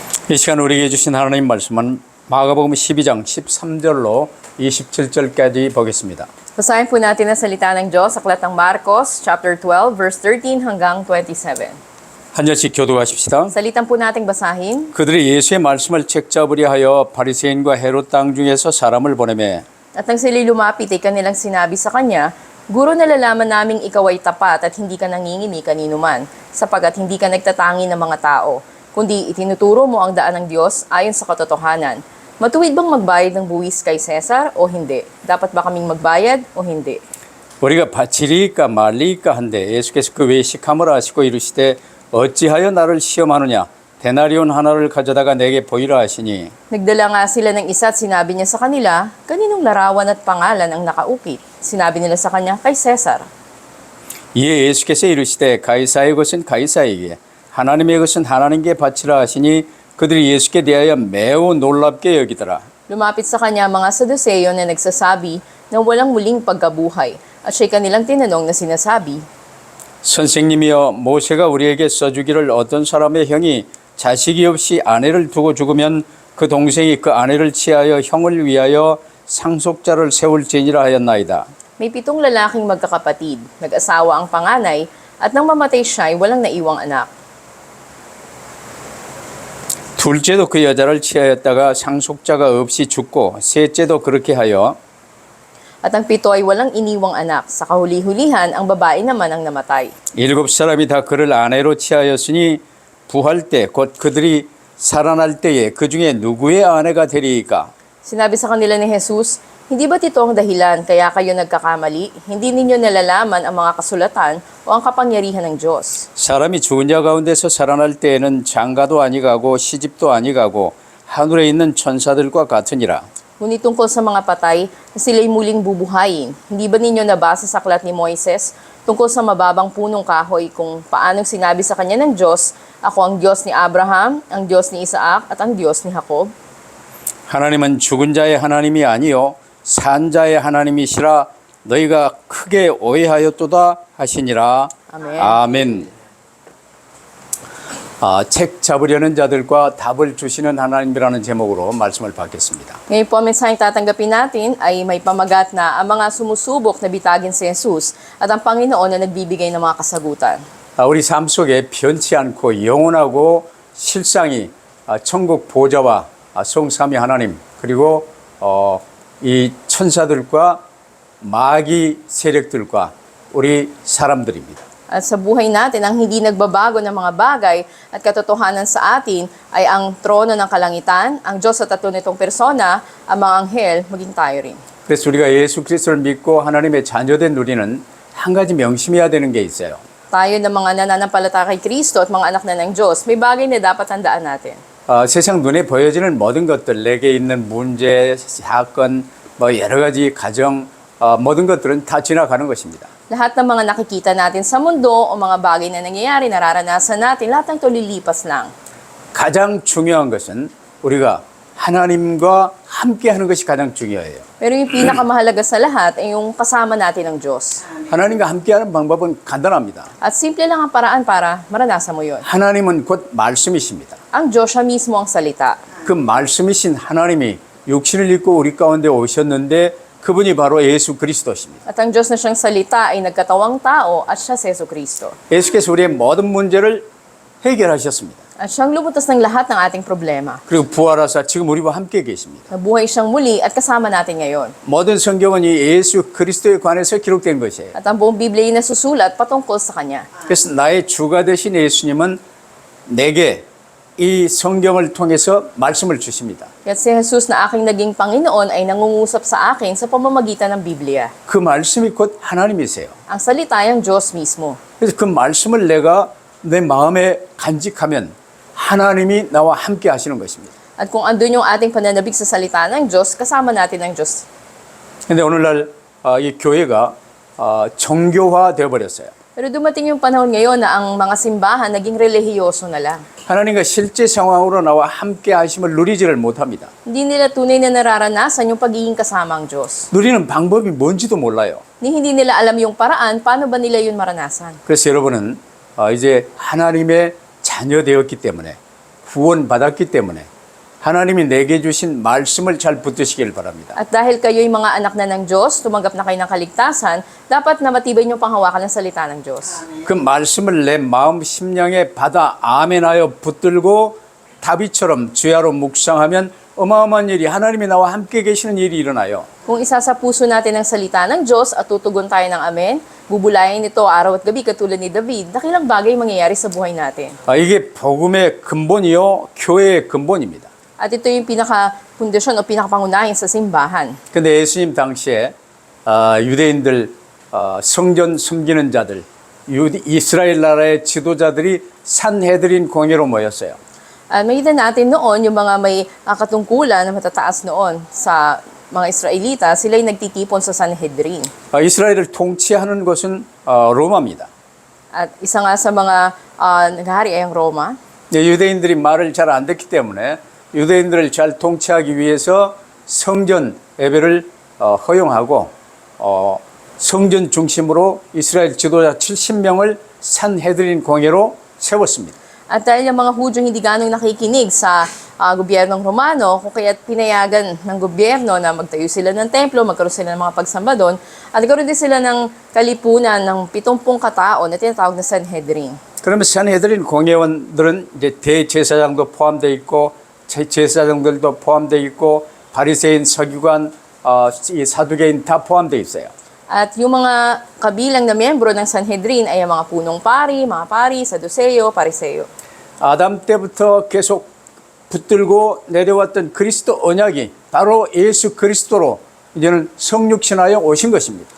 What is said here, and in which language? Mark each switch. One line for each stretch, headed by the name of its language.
Korean: 이 시간 우리에게 주신 하나님 말씀은 마가복음 12장 13절로 27절까지 보겠습니다.
Filipino: Basahin po natin ang salita ng Diyos sa aklat ng Marcos, chapter 12, verse 13 hanggang 27.
Korean: 한 절씩 교도하십시다.
Filipino: Salitan po nating basahin.
Korean: 그들이 예수의 말씀을 책잡으려 하여 바리새인과 헤롯 땅 중에서 사람을 보내매
Filipino: At nang sila'y lumapit ay kanilang sinabi sa kanya, Guro, nalalaman naming ikaw ay tapat at hindi ka nangingimi kanino man, sapagat hindi ka nagtatangi ng mga tao, kundi itinuturo mo ang daan ng Diyos ayon sa katotohanan. Matuwid bang magbayad ng buwis kay Cesar o hindi? Dapat ba kaming magbayad o hindi?
Korean: 우리가 바치리까 말리까 한데 예수께서 그 외식함을 아시고 이르시되 어찌하여 나를 시험하느냐 데나리온 하나를 가져다가 내게 보이라 하시니
Filipino: Nagdala nga sila ng isa at sinabi niya sa kanila, kaninong larawan at pangalan ang nakaukit? Sinabi nila sa kanya, kay Cesar.
Korean: 이에 예수께서 이르시되 가이사의 것은 가이사에게 하나님의 것은 하나님께 바치라 하시니 그들이 예수께 대하여 매우 놀랍게 여기더라.
Filipino: Lumapit sa kanya mga Saduceo na nagsasabi na walang muling pagkabuhay at siya'y kanilang tinanong na sinasabi,
Korean: 선생님이여 모세가 우리에게 써주기를 어떤 사람의 형이 자식이 없이 아내를 두고 죽으면 그 동생이 그 아내를 취하여 형을 위하여 상속자를 세울지니라 하였나이다.
Filipino: May 7 lalaking magkakapatid, nag-asawa ang panganay at nang mamatay siya ay walang naiwang anak.
Korean: 둘째도 그 여자를 취하였다가 상속자가 없이 죽고 셋째도 그렇게 하여
Filipino: At ang 7 ay walang iniwang anak, sa kahuli-hulihan ang babae naman ang namatay.
Korean: 7사람이 다 그를 아내로 취하였으니 부할 때 곧 그들이 살아날 때에 그 중에 누구의 아내가 되리이까?
Filipino: Sinabi sa kanila ni Jesus, hindi ba't ito ang dahilan kaya kayo nagkakamali? Hindi ninyo nalalaman ang mga kasulatan o ang kapangyarihan ng Diyos.
Korean: 사람이 죽은 자 가운데서 살아날 때에는 장가도 아니가고 시집도 아니가고 하늘에 있는 천사들과 같으니라.
Filipino: Ngunit tungkol sa mga patay na sila'y muling bubuhayin, hindi ba ninyo nabasa sa aklat ni Moises tungkol sa mababang punong kahoy kung paanong sinabi sa kanya ng Diyos, Ako ang Diyos ni Abraham, ang Diyos ni Isaac at ang Diyos ni Jacob?
Korean: 하나님은 죽은 자의 하나님이 아니요 산 자의 하나님이시라 너희가 크게 오해하였도다 하시니라. 아멘. 아멘. 책 잡으려는 자들과 답을 주시는 하나님이라는 제목으로 말씀을 받겠습니다.
Filipino: Ngayon po ang mensaheng tatanggapin natin ay may pamagat na ang mga sumusubok na bitagin si Jesus at ang Panginoon na nagbibigay ng mga kasagutan.
Korean: 우리 삶 속에 변치 않고 영원하고 실상이 천국 보좌와 성삼위 하나님 그리고 이 천사들과 마귀 세력들과 우리 사람들입니다.
Filipino: At sa buhay natin, ang hindi nagbabago ng mga bagay at katotohanan sa atin ay ang trono ng kalangitan, ang Diyos sa tatlo nitong persona, ang mga anghel, maging tayo rin.
Korean: 그래서 우리가 예수 그리스도를 믿고 하나님의 자녀된 우리는 한 가지 명심해야 되는 게 있어요.
Filipino: Tayo na mga nananampalataya kay Kristo at mga anak na ng Diyos, may bagay na dapat tandaan natin.
Korean: 세상 눈에 보여지는 모든 것들, 내게 있는 문제, 사건, 여러 가지 가정, 모든 것들은 다 지나가는 것입니다.
Filipino: Lahat ng mga nakikita natin sa mundo o mga bagay na nangyayari, nararanasan natin, lahat ng ito lilipas lang.
Korean: 가장 중요한 것은 우리가 하나님과 함께 하는 것이 가장 중요해요.
Filipino: Pero yung pinakamahalaga sa lahat ay yung kasama natin ng Diyos.
Korean: 하나님과 함께하는 방법은 간단합니다.
Filipino: At simple lang ang paraan para maranasan mo yun.
Korean: 하나님은 곧 말씀이십니다.
Filipino: Ang Diyos siya mismo ang salita.
Korean: 그 말씀이신 하나님이 육신을 입고 우리 가운데 오셨는데 그분이 바로 예수 그리스도십니다.
Filipino: At ang Diyos na siyang salita ay nagkatawang tao at siya si Jesu Kristo.
Korean: 예수께서 우리의 모든 문제를 해결하셨습니다.
Filipino: At siyang lumutas ng lahat ng ating problema.
Korean: 그리고 부활하사 지금 우리와 함께 계십니다.
Filipino: Nabuhay siyang muli at kasama natin ngayon.
Korean: 모든 성경은 이 예수 그리스도에 관해서 기록된 것이에요.
Filipino: At ang buong Biblia ay nasusulat patungkol sa Kanya.
Korean: 그래서 나의 주가 되신 예수님은 내게 이 성경을 통해서 말씀을 주십니다.
Filipino: At si Jesus na aking naging Panginoon ay nangungusap sa akin sa pamamagitan ng Biblia.
Korean: 그 말씀이 곧 하나님이세요.
Filipino: Ang salita ay ang Diyos mismo.
Korean: 그래서 그 말씀을 내가 내 마음에 간직하면 하나님이 나와 함께 하시는 것입니다.
Filipino: At kung andun yung ating pananabik sa salita ng Diyos, kasama natin ng Diyos.
Korean: 그런데 오늘날 이 교회가 정교화 되어버렸어요.
Filipino: Pero dumating yung panahon ngayon na ang mga simbahan naging relihiyoso na lang.
Korean: 하나님과 실제 상황으로 나와 함께 하심을 누리지를 못합니다.
Filipino: Hindi nila tunay na nararanasan yung pagiging kasama ang Diyos.
Korean: 누리는 방법이 뭔지도 몰라요.
Filipino: Hindi nila alam yung paraan, paano ba nila yun maranasan.
Korean: 그래서 여러분은 이제 하나님의 자녀 되었기 때문에 구원받았기 때문에 하나님이 내게 주신 말씀을 잘 붙드시길 바랍니다.
Filipino: At dahil kayo'y mga anak na ng Diyos, tumanggap na kayo ng kaligtasan, dapat na matibay niyong panghawakan ng salita ng Diyos.
Korean: 그 말씀을 내 마음 심령에 받아 아멘하여 붙들고 다윗처럼 주야로 묵상하면 어마어마한 일이 하나님이 나와 함께 계시는 일이 일어나요.
Filipino: Kung isa sa puso natin ang salita ng Diyos at tutugon tayo ng amen, bubulayin ito araw at gabi katulad ni David, dakilang bagay mangyayari sa buhay natin.
Korean: 이게 복음의 근본이요, 교회의 근본입니다.
Filipino: At ito yung pinaka-pundasyon o pinaka-pangunahin sa simbahan.
Korean: 근데 예수님 당시에 유대인들 성전 섬기는 자들, 이스라엘 나라의 지도자들이 산헤드린 공회로 모였어요.
Filipino: Makita natin noon yung mga may katungkulan na matataas noon sa mga Israelita, sila'y nagtitipon sa Sanhedrin.
Korean: 이스라엘을 통치하는 것은 로마입니다.
Filipino: At isa nga sa mga naghahari ay ang Roma.
Korean: 유대인들이 말을 잘 안 듣기 때문에 유대인들을 잘 통치하기 위해서 성전 예배를 허용하고 성전 중심으로 이스라엘 지도자 70명을 산헤드린 공회로 세웠습니다.
Filipino: At dahil yung mga Hudyo hindi ganong nakikinig sa gobyernong Romano, kung kaya't pinayagan ng gobyerno na magtayo sila ng templo, magkaroon sila ng mga pagsamba doon, at nagkaroon din sila ng kalipunan ng 70 katao na tinatawag na Sanhedrin.
Korean: 그러면 산헤드린 공회원들은 이제 대제사장도 포함되어 있고 제사장들도 포함되어 있고 바리새인, 서기관, 이 사두개인 다 포함되어 있어요.
Filipino: At yung mga kabilang na miyembro ng Sanhedrin ay ang mga punong pari, mga pari, Saduceo, Pariseo.
Korean: 아담 때부터 계속 붙들고 내려왔던 그리스도 언약이 바로 예수 그리스도로 이제는 성육신하여 오신 것입니다.